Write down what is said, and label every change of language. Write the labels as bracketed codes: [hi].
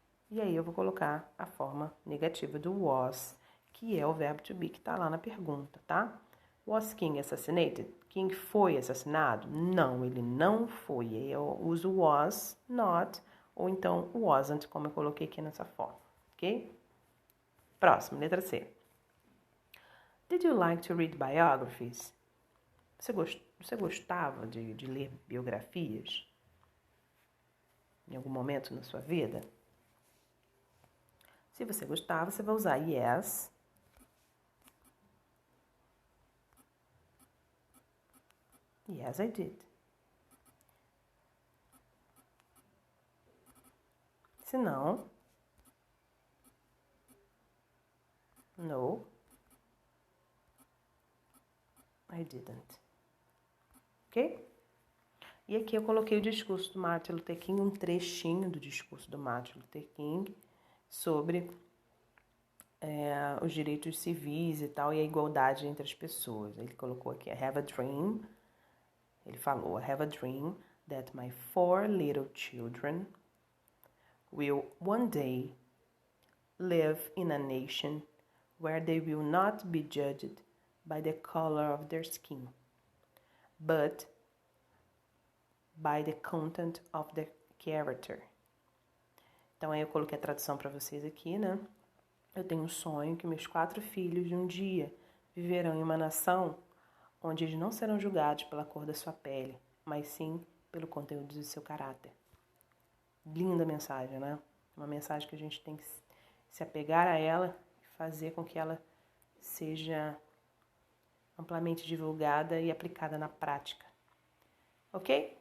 [pt] E aí eu vou colocar a forma negativa do was, que é o verbo to be que está lá na pergunta, tá? [en] Was King assassinated? [pt] King foi assassinado? Não, ele não foi. Eu uso was, not, ou então wasn't, como eu coloquei aqui nessa forma, ok? Próximo, letra C. [en] Did you like to read biographies? [pt] Você gostava de ler biografias? Em algum momento na sua vida? Se você gostava, você vai usar yes. [en] Yes, I did. [pt] Se não, [en] no, I didn't. Ok? [pt] E aqui eu coloquei o discurso do Martin Luther King, um trechinho do discurso do Martin Luther King sobre os direitos civis e tal, e a igualdade entre as pessoas. Ele colocou aqui, [en] I have a dream. [pt] Ele falou, [en] I have a dream that my 4 little children will one day live in a nation where they will not be judged by the color of their skin, but by the content of their character. [pt] Então aí eu coloquei a tradução para vocês aqui, né? Eu tenho um sonho que meus 4 filhos um dia viverão em uma nação onde eles não serão julgados pela cor da sua pele, mas sim pelo conteúdo do seu caráter. Linda mensagem, né? Uma mensagem que a gente tem que se apegar a ela e fazer com que ela seja amplamente divulgada e aplicada na prática. Ok?